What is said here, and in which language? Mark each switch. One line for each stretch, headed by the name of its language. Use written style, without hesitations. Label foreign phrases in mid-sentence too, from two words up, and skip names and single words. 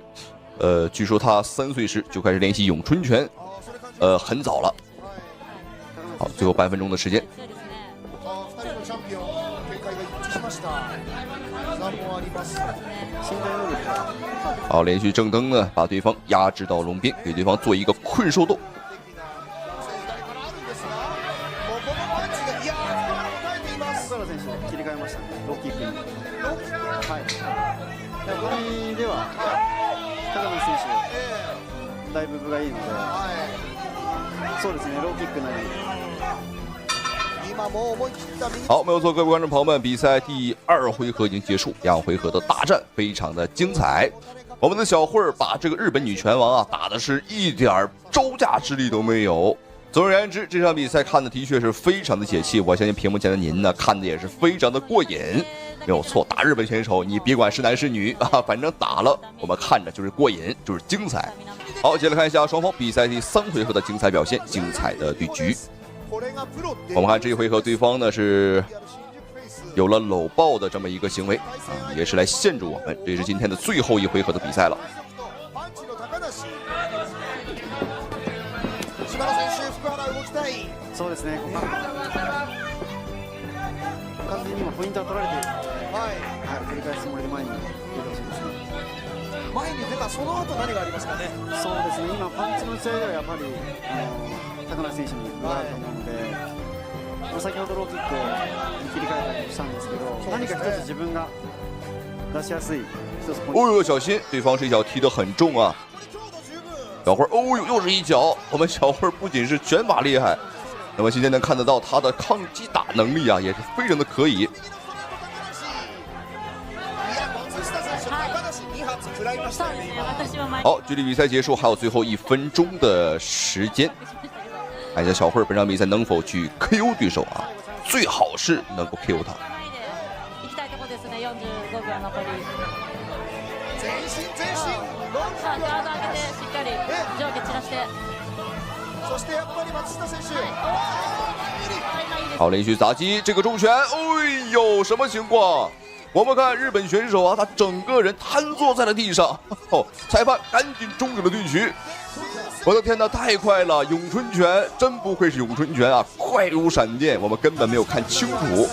Chinese: 據說他3歲時就開始練習詠春拳，很早了。好，最後半分鐘的時間。好，連續正蹬呢，把對方壓制到籠邊，給對方做一個困獸鬥。
Japanese: だいぶ分がいいので、そうですね、ローキックなり。
Chinese: 好，沒有錯，各位觀眾朋友們，比賽第2回合已經結束，兩回合的大戰非常的精彩。我們的小慧把這個日本女拳王啊打的是一點招架之力都沒有。總而言之，這場比賽看的的確是非常的解氣，我相信屏幕前的您呢看的也是非常的過癮。沒有錯，打日本選手，你別管是男是女啊，反正打了，我們看着就是過癮，就是精彩。好，接下來看一下雙方比賽第3回合的精彩表現，精彩的對局。我們看這一回合，對方呢是有了摟抱的這麼一個行為啊，也是來限制我們。這是今天的最後一回合的比賽了。
Japanese: そうですね。完全に今ポイントは取られているので、繰り返すつもりで前に出てほしいですね。前に出たその後何がありますかね。そうですね。今パンチの打ち合いではやっぱり高梨選手に分があると思うので、先ほどローキックに切り替えたりしたんですけど、何か一つ自分が出しやすい一つポイント。
Chinese: 哦呦，小心，對方這一腳踢得很重啊！小慧，哦呦，又是一腳。我們小慧不僅是拳法厲害。那麼現在能看得到他的抗擊打能力啊，也是非常的可以。好，距離比賽結束還有最後1分鐘的時間，看一下小慧本場比賽能否去 KO 對手啊，最好是能夠 KO 他。
Japanese: さあ、ガード上げてしっかり上下散らして。そしてやっぱり松下選手。
Chinese: 好，连续砸击这个重拳，哎呦，什么情况？我们看日本选手啊，他整个人瘫坐在了地上。哦，裁判赶紧终止了对局。我的天哪，太快了！咏春拳真不愧是咏春拳啊，快如闪電，我們根本沒有看清楚。